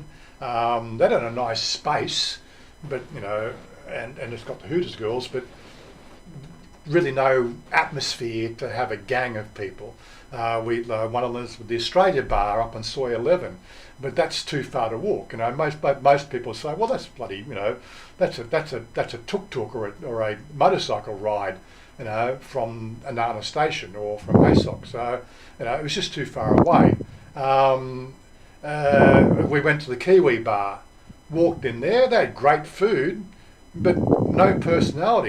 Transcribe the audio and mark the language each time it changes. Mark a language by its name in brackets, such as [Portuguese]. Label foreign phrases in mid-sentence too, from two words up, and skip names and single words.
[English] That had a nice space, but and it's got the Hooters girls, but really no atmosphere to have a gang of people. One of them was the Australia bar up on Soy 11, but that's too far to walk. Most people say, well, that's bloody, that's a tuk-tuk or a motorcycle ride, from Anana Station or from ASOC. So, it was just too far away. We went to the Kiwi bar, walked in there. They had great food, but no personality.